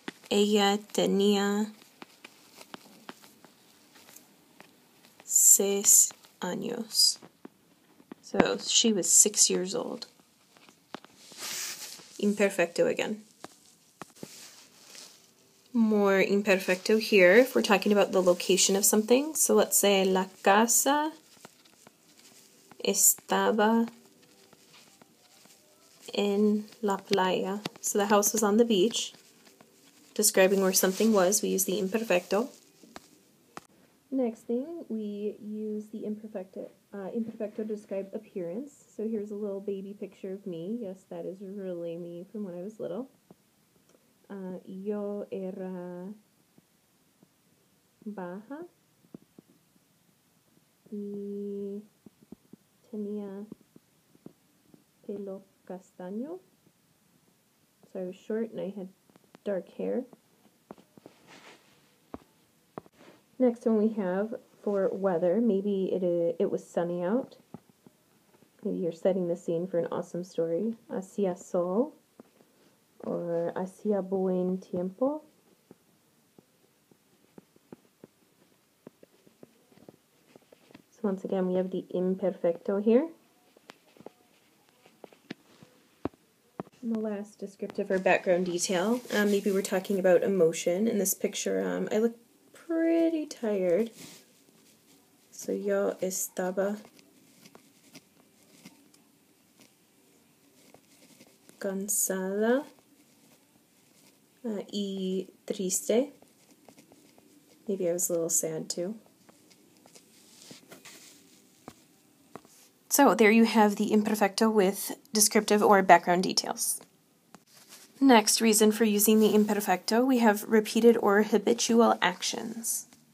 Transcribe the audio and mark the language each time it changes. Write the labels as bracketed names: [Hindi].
[Spanish] Ella tenía 6 años. [English] So she was 6 years old. Imperfecto again. More imperfecto here if we're talking about the location of something. So let's say [Spanish] la casa estaba en la playa. [English] So the house was on the beach. Describing where something was, we use the imperfecto. Next thing, we use the imperfecto to describe appearance. So here's a little baby picture of me. Yes, that is really me from when I was little. [Spanish] Yo era baja y tenía pelo castaño. [English] So I was short and I had dark hair. Next one we have for weather, maybe it was sunny out. Maybe you're setting the scene for an awesome story. [Spanish] Hacía sol or hacía buen tiempo. [English] So once again we have the imperfecto here. And the last descriptive or background detail, maybe we're talking about emotion. In this picture, I look pretty tired. [Spanish] So yo estaba cansada y triste. [English] Maybe I was a little sad too. So there you have the imperfecto with descriptive or background details. Next reason for using the imperfecto, we have repeated or habitual actions.